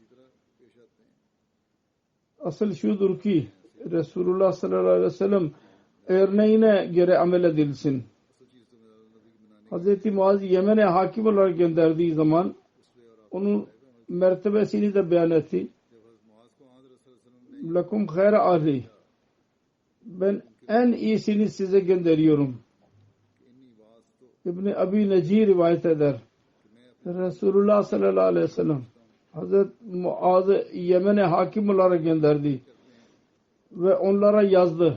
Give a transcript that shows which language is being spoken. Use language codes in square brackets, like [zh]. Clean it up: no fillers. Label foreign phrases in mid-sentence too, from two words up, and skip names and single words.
[tr] Asıl şudur ki Resulullah sallallahu aleyhi ve sellem örneğine göre amel edilsin. Hz. Muaz Yemen'e hakim olarak gönderdiği zaman onun mertebesini de beyan etti. [ar] لكم خير أهلي. [tr] Ben en iyisini size gönderiyorum. İbn-i Abi Necih rivayet eder. Resulullah sallallahu aleyhi ve sellem Hz. Muaz'ı Yemen'e hakim olarak gönderdi ve onlara yazdı.